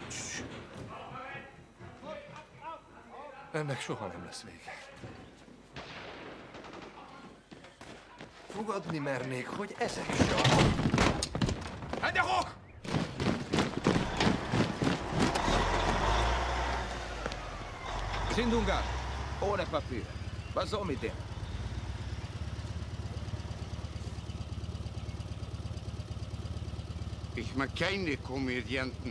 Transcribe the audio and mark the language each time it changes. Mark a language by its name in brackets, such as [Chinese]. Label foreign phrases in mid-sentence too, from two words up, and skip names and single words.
[Hungarian] Ennek soha nem lesz vége. Fogadni mernék, hogy ezek is a... Hát de hok! Sindunga, [German] ohne Papier. Was soll mit dem? Ich mag keine Komödianten.